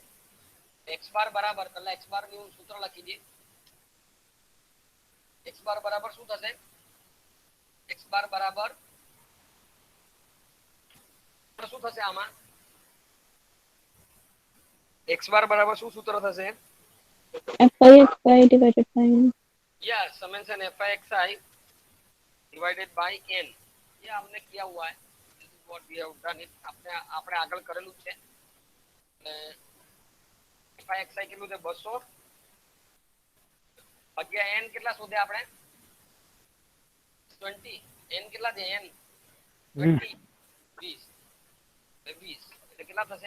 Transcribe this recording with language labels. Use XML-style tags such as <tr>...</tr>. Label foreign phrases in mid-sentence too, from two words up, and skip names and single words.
<gu>x બાર બરાબર પહેલા x બાર નું સૂત્ર લખી દઈએ. x બાર બરાબર શું થશે? x બાર બરાબર શું થશે આમાં? x બાર બરાબર શું સૂત્ર થશે?</gu> <en>fi xi divided by n. yes, summation fi xi divided by n.</en> <hi>ये हमने किया हुआ है.</hi> <en>This is what we have done it.</en> <gu>આપણે આગળ કરેલું છે. fi xi કેટલું છે? 200 ભાગ્યા n કેટલા શોધે આપણે? 20. n કેટલા છે? n 20 20 એટલે કેટલા થશે?</gu>